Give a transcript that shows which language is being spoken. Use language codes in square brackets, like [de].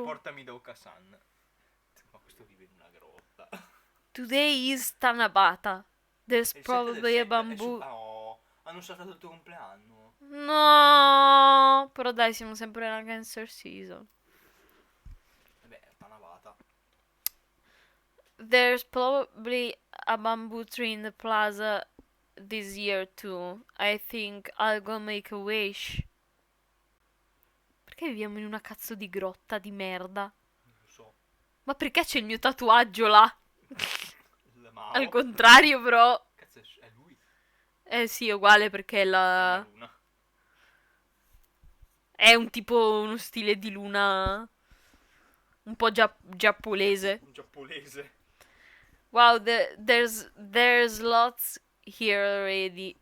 [it] portami da Okasan. Ma questo vive in una grotta. [en] Today is Tanabata. There's [it] È il 7 del [en] probably a [it] 7. [en] bamboo. [it] Oh, hanno saltato il tuo compleanno. No, però dai, siamo sempre nella [en] cancer season. [it] Vabbè, Tanabata. [en] There's probably a bamboo tree in the plaza this year too. I think I'll go make a wish. [it] Perché viviamo in una cazzo di grotta di merda? Non lo so. Ma perché c'è il mio tatuaggio là? Il Mao. Al contrario, però. Cazzo, è lui. Eh sì, è uguale perché È una la... luna. È un tipo, uno stile di luna un po' giapponese. Un giapponese. [en] Wow, there's lots here already.